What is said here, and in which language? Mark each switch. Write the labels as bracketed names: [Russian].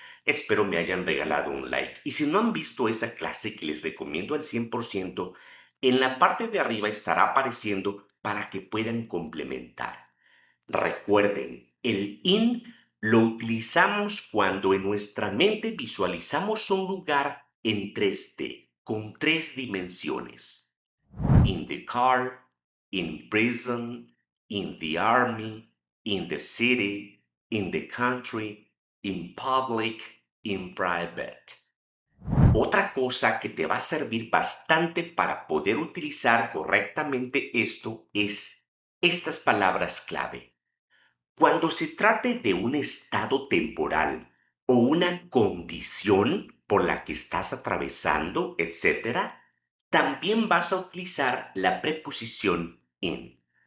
[Spanish] Espero me hayan regalado un like. Y si no han visto esa clase que les recomiendo al 100%, en la parte de arriba estará apareciendo para que puedan complementar. Recuerden, el in lo utilizamos cuando en nuestra mente visualizamos un lugar en 3D, con 3 dimensiones. [English] In the car, in prison, in the army, in the city, in the country, in public, in private. [Spanish] Otra cosa que te va a servir bastante para poder utilizar correctamente esto es estas palabras clave. Cuando se trate de un estado temporal o una condición por la que estás atravesando, etc., también vas a utilizar la preposición in.